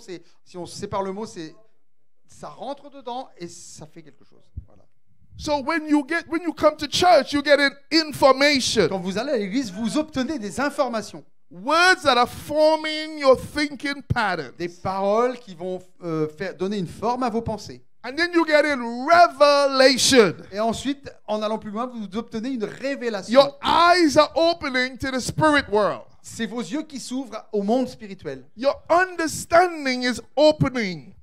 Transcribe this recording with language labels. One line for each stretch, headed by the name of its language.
French: Si on sépare le mot, ça rentre dedans et ça fait quelque chose. Voilà.
English: So when you come to church, you get an information.
French: Quand vous allez à l'église, vous obtenez des informations,
English: Words that are forming your thinking patterns.
French: des paroles qui vont donner une forme à vos pensées.
English: And then you get in revelation.
French: Et ensuite, en allant plus loin, vous obtenez une révélation.
English: Your eyes are opening to the spirit world.
French: C'est vos yeux qui s'ouvrent au monde spirituel.
English: Your understanding is opening